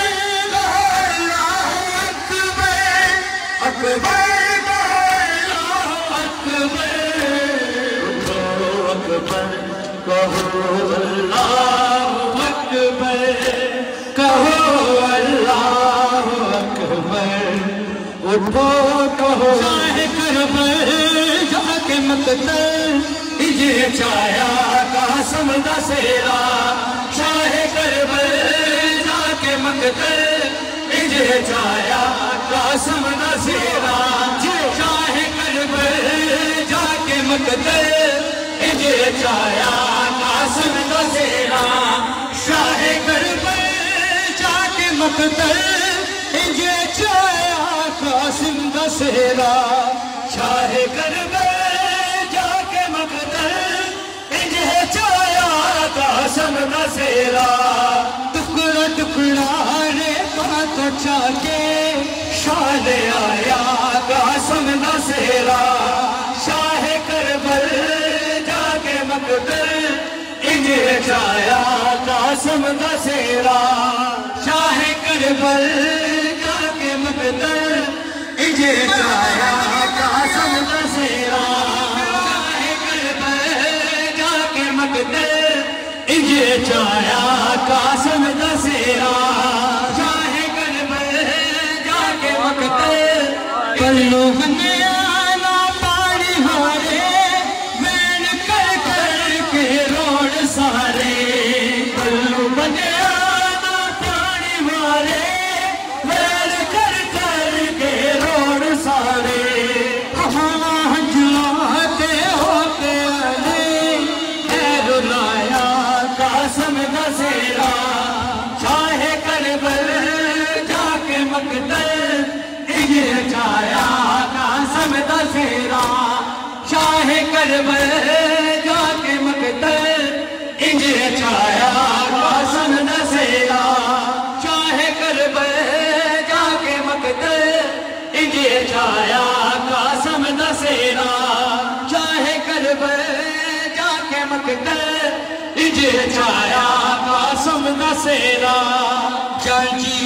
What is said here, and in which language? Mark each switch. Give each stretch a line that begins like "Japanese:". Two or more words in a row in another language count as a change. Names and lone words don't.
Punjabi: اکبر کہو
Arabic: اللہ اکبر
Punjabi: کہو
Arabic: اللہ اکبر
Punjabi: اٹھو کہو شاہ کربل جا کے مقتل اجے چایا قاسم دا سیرا شاہ کربل جا کے مقتل اجے چایا قاسم دا سیرا شاہ کربل جا کے مقتل اجے چایا قاسم دا سیرا شاہ کربل جا کے مقتل اجے چایا قاسم دا سیرا شاہ کربل جا کے مقتل اجے چایا قاسم دا سیرا ٹکڑا ٹکڑا رے پاتو چاکے شاہ آیا قاسم دا سیرا شاہ کربل جا کے مقتل اجے چایا قاسم دا سیرا شاہ کربل جا کے مقتل اجے چایا قاسم دا سیرا شاہ کربل جا کے مقتل اجے چایا قاسم دا سیرا شاہ کربل جا کے مقتل پلو بنے آنا پاڑی ہارے وین کر کر کے روڑ سارے پلو بنے آنا پاڑی ہارے وین کر کر کے روڑ سارے ہاں جلاتے ہوتے علی اے رلایا قاسم دا سیرا شاہ کربل جا کے مقتل اجے چایا قاسم دا سیرا شاہ کربل جا کے مقتل اجے چایا قاسم دا سیرا شاہ کربل جا کے مقتل اجے چایا قاسم دا سیرا شاہ کربل جا کے مقتل اجے چایا قاسم دا سیرا